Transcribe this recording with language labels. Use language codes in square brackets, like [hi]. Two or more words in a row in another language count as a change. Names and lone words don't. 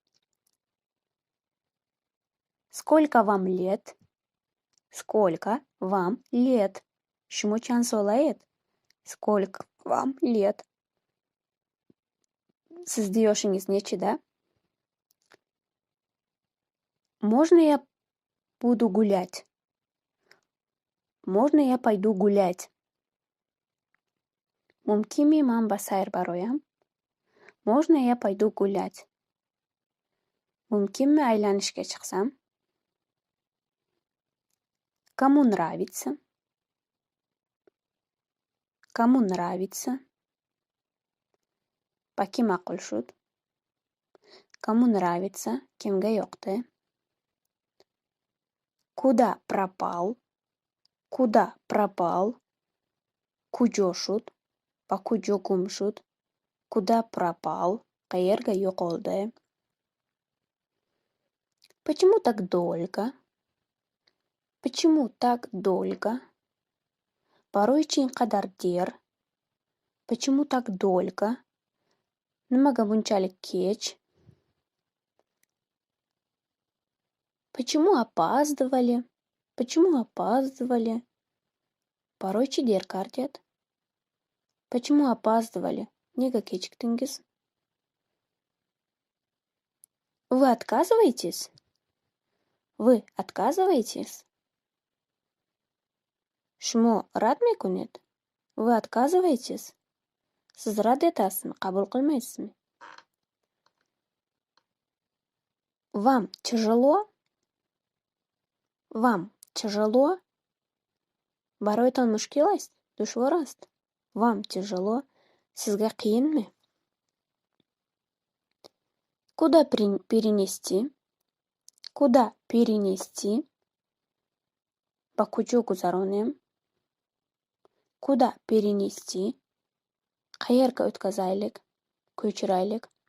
[ru] Сколько вам лет? Сколько вам лет? [tg] Шумо чанд сола ед? [ru] Сколько вам лет? [uz] Sizni yoshingiz nechida? [ru] Можно я буду гулять? Можно я пойду гулять? [tg] Мумкинми ман ба сайр бароям? [ru] Можно я пойду гулять? [uz] Mumkinmi aylanishga chiqsam? [ru] Кому нравится? Кому нравится? [tg] Ба ки маъқул шуд? [ru] Кому нравится? [uz] Kimga yoqdi? [ru] Куда пропал? Куда пропал? [tg] Куҷо шуд? Ба куҷо гум шуд? [ru] Куда пропал? [uz] Qayerga yo'qoldi? [ru] Почему так долго? Почему так долго? [tg] Барои чи инқадар дер? [ru] Почему так долго? [uz] Nimaga bunchalik kech? [ru] Почему опаздывали? Почему опаздывали? [tg] Барои чи дер кардед? [ru] Почему опаздывали? [uz] Nega kechikdingiz? [ru] Вы отказываетесь? Вы отказываетесь? [tg] Шумо рад мекунед? [ru] Вы отказываетесь? [uz] Siz rad etasizmi? Qabul qilmaysizmi? [ru] Вам тяжело? Вам тяжело? [tg] Баройтон мушкул аст? Душвор аст? [ru] Вам тяжело? Sizga qiyinmi? Куда перенести? Куда перенести? [tg] Ба куҷо гузаронем? [ru] Куда перенести? [uz] Qayerga o'tkazaylik? Ko'chiraylik?